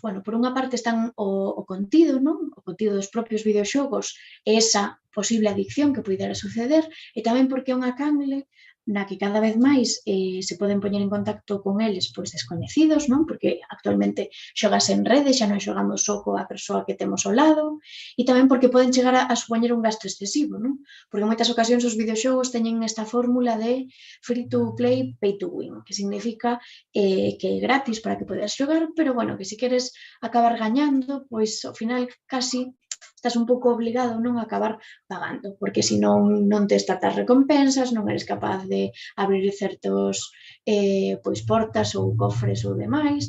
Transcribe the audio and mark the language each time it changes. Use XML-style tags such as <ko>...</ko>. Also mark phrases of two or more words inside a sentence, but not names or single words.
<gl>Bueno, por unha parte están o contido, non? O contido dos propios videoxogos e esa posible adicción que pudera suceder, e tamén porque é unha canle na que cada vez máis se poden poñer en contacto con eles pois descoñecidos, non? Porque actualmente xogas en rede, xa non xogamos só coa persoa que temos ao lado, e tamén porque poden chegar a supoñer un gasto excesivo, non? Porque en moitas ocasións os videoxogos teñen esta fórmula de</gl> <en>free to play, pay to win,</en> <gl>que significa que é gratis para que podas xogar, pero bueno, que se queres acabar gañando, pois ao final casi estás un pouco obligado non a acabar pagando, porque senón non tes tantas recompensas, non eres capaz de abrir certos pois portas ou cofres ou demais.</gl>